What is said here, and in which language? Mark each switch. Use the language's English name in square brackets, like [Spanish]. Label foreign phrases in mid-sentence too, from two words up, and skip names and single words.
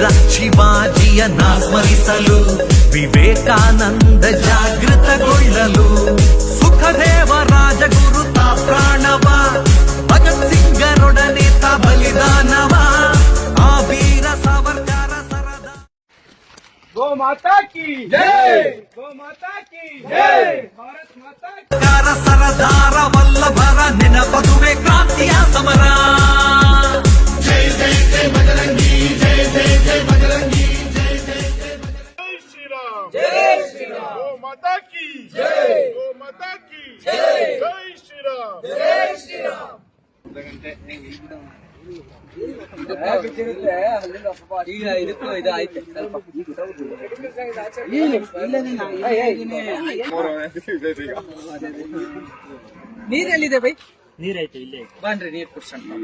[Kannada] ಶಿವಾಜಿಯನ್ನ ಸ್ಮರಿಸಲು ವಿವೇಕಾನಂದ ಜಾಗೃತಗೊಳ್ಳಲು ಸುಖದೇವ ರಾಜಗುರು ತಾ ಪ್ರಾಣವ ಭಗತ್ ಸಿಂಗರೊಡನೆ ತಾ ಬಲಿದಾನವ ಆ ವೀರ ಸಾವರ್ಕರ ಸರದ [Hindi] गौ माता की जय, गौ माता की जय, भारत माता की [Kannada] ಸರದಾರ ವಲ್ಲಭರ ನೆನಪದುವೆ ಕ್ರಾಂತಿಯ ಸಮರ [Hindi] जय जय जय बजरंगी जय जय जय बजरंगी जय जय जय जय श्री राम जय श्री राम गौ माता की जय, गौ माता की जय, जय श्री राम जय श्री राम [Kannada] ಈಗ ಇದಕ್ಕೂ ಇದು ಆಯ್ತು ಸ್ವಲ್ಪ ನೀರೆಲ್ಲಿದೆ ಬೈ ನೀರೈತೆ ಇಲ್ಲೇ ಬನ್ರಿ ನೀರ್ ಕುಡ್ಸೋಣ